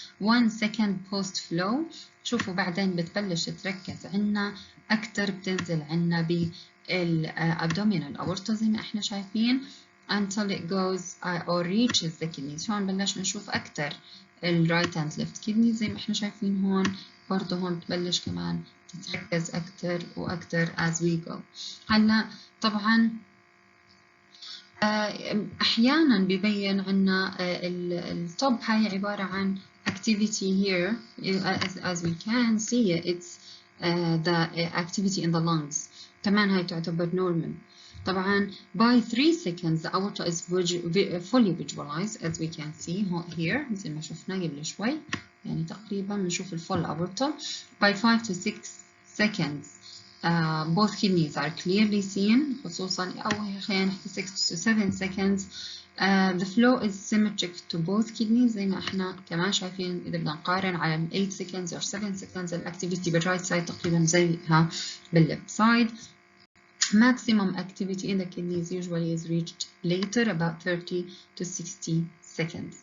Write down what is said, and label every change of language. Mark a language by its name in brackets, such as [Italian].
[English] 1 second post flow، [Arabic] شوفوا بعدين بتبلش تركز عنا أكتر، بتنزل عنا بالabdominal aorta زي ما إحنا شايفين [English] until it goes or reaches the kidneys. [Arabic] هون بلشنا نشوف أكتر الرايت اند ليفت كدني زي ما احنا شايفين هون، برضه هون بتبلش كمان تتركز أكتر وأكتر [English] as we go. [Arabic] هلا طبعا أحيانا ببين عنا التوب هاي عبارة عن [English] activity here as we can see it's the activity in the lungs، [Arabic] كمان هاي تعتبر normal. [English] طبعا by 3 seconds the aorta is fully visualized as we can see here [Arabic] زي ما شفنا قبل شوي، يعني تقريبا بنشوف الفول [English] aorta. by 5 to 6 seconds both kidneys are clearly seen، [Arabic] خصوصا أو خلينا نحكي [English] 6 to 7 seconds the flow is symmetric to both kidneys [Arabic] زي ما احنا كمان شايفين. إذا بدنا نقارن على [English] 8 seconds or 7 seconds [Arabic] الأكتيفيتي بالرايت سايد تقريبا زيها بالليفت سايد. [English] Maximum activity in the kidneys usually is reached later about 30 to 60 seconds.